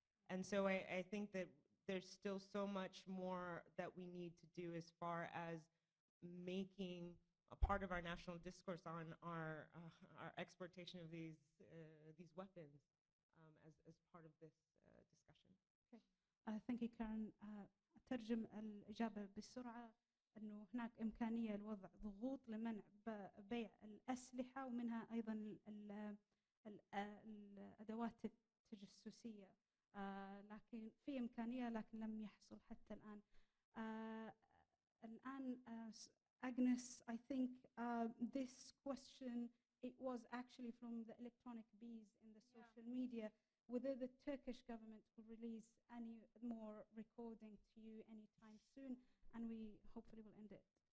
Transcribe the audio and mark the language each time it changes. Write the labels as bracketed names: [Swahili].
[English] And so I think that there's still so much more that we need to do as far as making a part of our national discourse on our exportation of these weapons as part of this discussion. Thank you, Karen. [Arabic] أترجم الإجابة بسرعة أنه هناك إمكانية لوضع ضغوط لمنع بيع الأسلحة ومنها أيضا الأدوات التجسسية، لكن في إمكانية لكن لم يحصل حتى الآن. [English] الآن Agnes, I think this question, it was actually from the electronic bees in the social media, whether the Turkish government will release any more recording to you anytime soon, and we hopefully will end it.